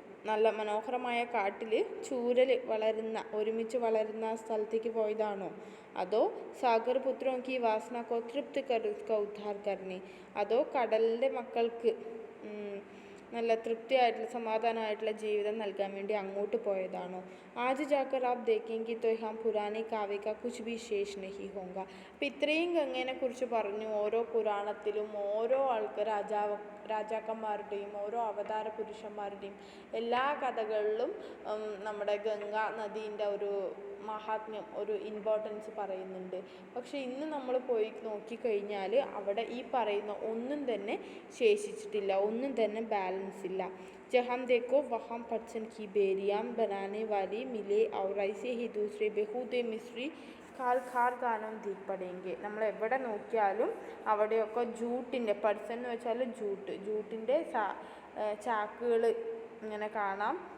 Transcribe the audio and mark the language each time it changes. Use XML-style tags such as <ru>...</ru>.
<ml>നല്ല മനോഹരമായ കാട്ടിൽ ചൂരൽ ഒരുമിച്ച് വളരുന്ന സ്ഥലത്തേക്ക് പോയതാണോ? അതോ</ml> <hi>സാഗർ പുത്രോं की वासना को तृप्त कर उसका उद्धार करने.</hi> <ml>അതോ കടലിൻ്റെ മക്കൾക്ക് നല്ല തൃപ്തിയായിട്ടുള്ള സമാധാനമായിട്ടുള്ള ജീവിതം നൽകാൻ വേണ്ടി അങ്ങോട്ട് പോയതാണോ?</ml> <hi>ആജ് ജാക്കർ ആപ് ദേखेंगे तो हम पुराने काव्य का कुछ भी शेष नहीं होगा.</hi> <ml>അപ്പം ഇത്രയും ഗംഗേനെ കുറിച്ച് പറഞ്ഞു. ഓരോ പുരാണത്തിലും ഓരോ രാജാക്കന്മാരുടെയും ഓരോ അവതാര പുരുഷന്മാരുടെയും എല്ലാ കഥകളിലും നമ്മുടെ ഗംഗാ നദീൻ്റെ ഒരു മഹാത്മ്യം, ഒരു ഇമ്പോർട്ടൻസ് പറയുന്നുണ്ട്. പക്ഷെ ഇന്ന് നമ്മൾ പോയി നോക്കിക്കഴിഞ്ഞാൽ അവിടെ ഈ പറയുന്ന ഒന്നും തന്നെ ശേഷിച്ചിട്ടില്ല, ഒന്നും തന്നെ ബാലൻസ് ഇല്ല.</ml> <hi>जहाँ देखो वहाँ पटसन की बेरियां बनाने वाली मिले और ऐसे ही दूसरे बेहूदे मिस्री കാൽ ഗാനം ദീപടേങ്കെ.</hi> <ml>നമ്മൾ എവിടെ നോക്കിയാലും അവിടെയൊക്കെ ജൂട്ടിൻ്റെ, പട്സൻ എന്ന് വെച്ചാൽ ജൂട്ടിൻ്റെ ചാക്കുകൾ ഇങ്ങനെ കാണാം.</ml>